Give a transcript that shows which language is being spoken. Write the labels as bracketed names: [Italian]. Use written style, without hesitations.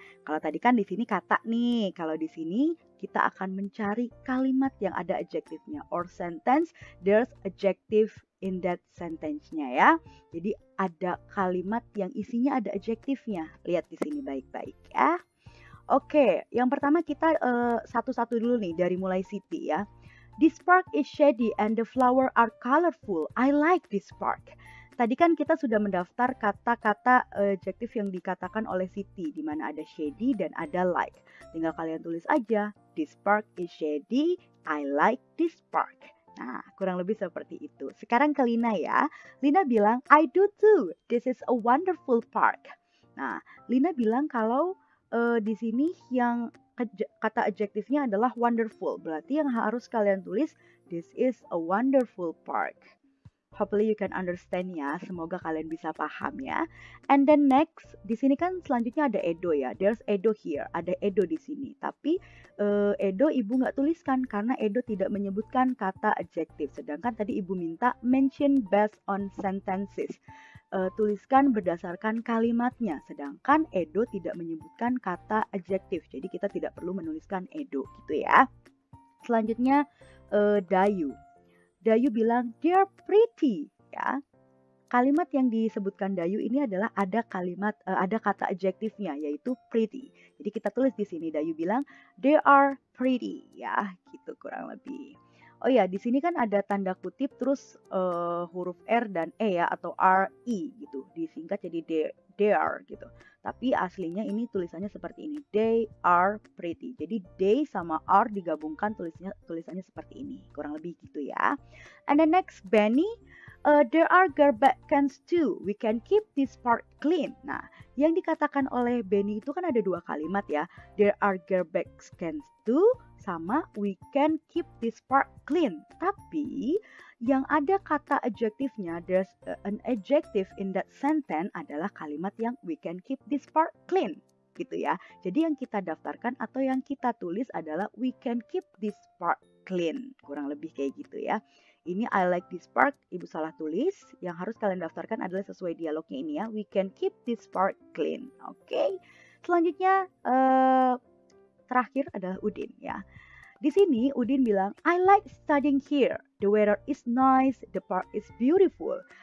[Indonesian] Kalau tadi kan di sini kata nih, kalau di sini kita akan mencari kalimat yang ada adjektifnya [English] or sentence, there's adjective in that sentence- [Indonesian] nya ya. Jadi ada kalimat yang isinya ada adjektifnya. Lihat di sini baik-baik ya. Oke, yang pertama kita satu-satu dulu nih dari mulai Siti ya. [English] This park is shady and the flower are colorful. I like this park. [Indonesian] Tadi kan kita sudah mendaftar kata-kata adjektif yang dikatakan oleh Siti, di mana ada shady dan ada like. Tinggal kalian tulis aja, [English] this park is shady, I like this park. [Indonesian] Nah, kurang lebih seperti itu. Sekarang ke Lina ya. Lina bilang, [English] I do too, this is a wonderful park. [Indonesian] Nah, Lina bilang kalau di sini yang kata adjektifnya adalah wonderful. Berarti yang harus kalian tulis, [English] this is a wonderful park. Hopefully you can understand ya. [Indonesian] Semoga kalian bisa paham ya. [English] And then next, [Indonesian] di sini kan selanjutnya ada Edo ya. [English] There's Edo here. [Indonesian] Ada Edo di sini. Tapi Edo Ibu nggak tuliskan karena Edo tidak menyebutkan kata adjektif. Sedangkan tadi Ibu minta [English] mention based on sentences. [Indonesian] tuliskan berdasarkan kalimatnya, sedangkan Edo tidak menyebutkan kata adjektif, jadi kita tidak perlu menuliskan Edo gitu ya. Selanjutnya Dayu. Dayu bilang [English] they're pretty [Indonesian] ya. Kalimat yang disebutkan Dayu ini adalah ada kata adjektifnya yaitu pretty. Jadi kita tulis di sini Dayu bilang [English] they are pretty [Indonesian] ya, gitu kurang lebih. Oh ya, di sini kan ada tanda kutip terus huruf R dan E ya atau RE gitu. Disingkat jadi [English] they are [Indonesian] gitu. Tapi aslinya ini tulisannya seperti ini. [English] They are pretty. [Indonesian] Jadi they sama are digabungkan tulisannya seperti ini. Kurang lebih gitu ya. [English] And the next Benny, there are garbage cans too. We can keep this park clean. [Indonesian] Nah, yang dikatakan oleh Benny itu kan ada dua kalimat ya. [English] There are garbage cans too [Indonesian] sama [English] we can keep this park clean. [Indonesian] Tapi yang ada kata adjektifnya, [English] there's an adjective in that sentence [Indonesian] adalah kalimat yang [English] we can keep this park clean [Indonesian] gitu ya. Jadi yang kita daftarkan atau yang kita tulis adalah [English] we can keep this park clean. [Indonesian] Kurang lebih kayak gitu ya. Ini [English] I like this park, [Indonesian] Ibu salah tulis. Yang harus kalian daftarkan adalah sesuai dialognya ini ya. [English] We can keep this park clean. [Indonesian] Oke. Selanjutnya terakhir adalah Udin ya. Di sini Udin bilang, [English] I like studying here. The weather is nice, the park is beautiful.